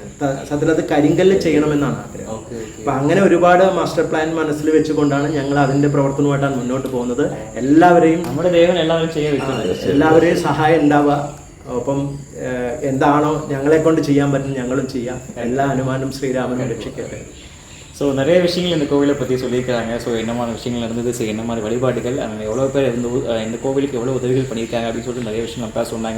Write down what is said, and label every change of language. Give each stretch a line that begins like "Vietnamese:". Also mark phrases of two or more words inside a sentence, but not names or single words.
Malayalam: സത്യത്തിൽ അത് കരിങ്കല്ല് ചെയ്യണമെന്നാണ് ആഗ്രഹം. അപ്പം അങ്ങനെ ഒരുപാട് മാസ്റ്റർ പ്ലാൻ മനസ്സിൽ വെച്ചുകൊണ്ടാണ് ഞങ്ങൾ അതിൻ്റെ പ്രവർത്തനമായിട്ടാണ് മുന്നോട്ട് പോകുന്നത്. എല്ലാവരെയും നമ്മുടെ ദൈവം എല്ലാവരെയും സഹായം ഉണ്ടാവുക. ഒപ്പം എന്താണോ ഞങ്ങളെ കൊണ്ട് ചെയ്യാൻ പറ്റുന്നത് ഞങ്ങളും ചെയ്യാം. എല്ലാ ഹനുമാനും ശ്രീരാമനും രക്ഷിക്കട്ടെ.
Tamil: ஸோ நிறைய விஷயங்கள் இந்த கோவிலை பற்றி சொல்லியிருக்காங்க. ஸோ என்னமான விஷயங்கள் நடந்தது, ஸோ என்னமான வழிபாடுகள், எவ்வளோ பேர் இந்த கோவிலுக்கு எவ்வளோ உதவிகள் பண்ணியிருக்காங்க அப்படின்னு சொல்லிட்டு நிறைய விஷயங்கள் நமக்காக சொன்னாங்க.